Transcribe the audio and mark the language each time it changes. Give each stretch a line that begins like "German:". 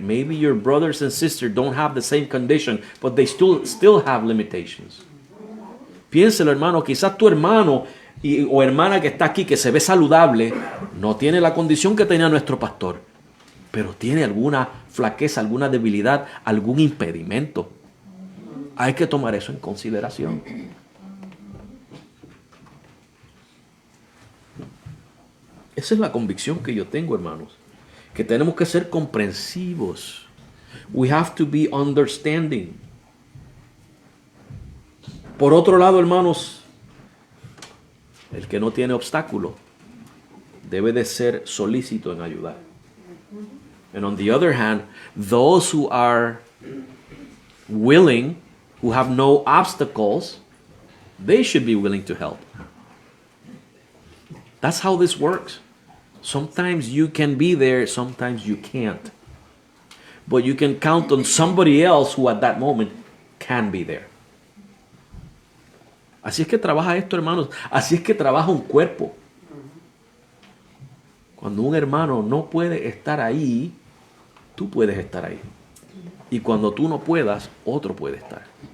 English: Maybe your brothers and sisters don't have the same condition, but they still have limitations.
Spanish: Piénselo, hermano. Quizás tu hermano o hermana que está aquí, que se ve saludable, no tiene la condición que tenía nuestro pastor, pero tiene alguna flaqueza, alguna debilidad, algún impedimento. Hay que tomar eso en consideración. Esa es la convicción que yo tengo, hermanos. Que tenemos que ser comprensivos.
English: We have to be understanding.
Spanish: Por otro lado, hermanos, el que no tiene obstáculo debe de ser solícito en ayudar.
English: And on the other hand, those who are willing, who have no obstacles, they should be willing to help. That's how this works. Sometimes you can be there, sometimes you can't. But you can count on somebody else who at that moment can be there.
Spanish: Así es que trabaja esto, hermanos. Así es que trabaja un cuerpo. Cuando un hermano no puede estar ahí, tú puedes estar ahí. Y cuando tú no puedas, otro puede estar.